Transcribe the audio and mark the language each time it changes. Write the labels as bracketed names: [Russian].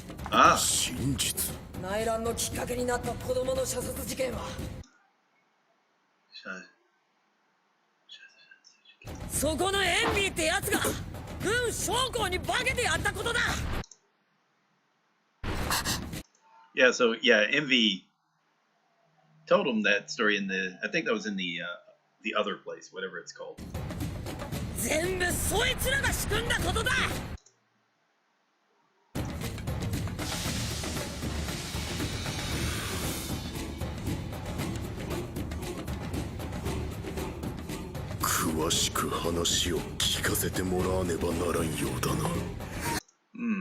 [Japanese] ああ、真実。内乱のきっかけになった子供の射殺事件は、そこのエンビーってやつが軍将校に化けてやったことだ。 [English] Yeah, so yeah, Envy told him that story in the, I think that was in the other place, whatever it's called. [Japanese] 全部そいつらが仕組んだことだ。詳しく話を聞かせてもらわねばならんようだな。